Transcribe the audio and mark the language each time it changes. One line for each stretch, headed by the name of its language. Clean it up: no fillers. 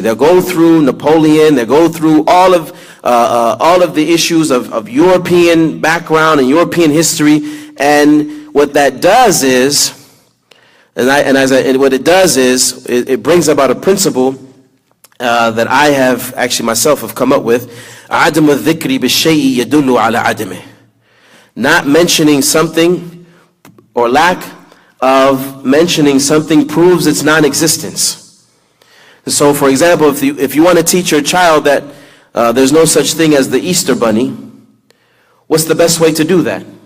English: They'll go through Napoleon, they'll go through all of the issues of European background and European history, and what that does is, what it does is, it brings about a principle that I have actually myself have come up with.
Arabic: عدم الذكر بالشيء يدل على عدمه.
English: Not mentioning something, or lack of mentioning something, proves its non-existence. So for example, if you want to teach your child that there's no such thing as the Easter Bunny, what's the best way to do that?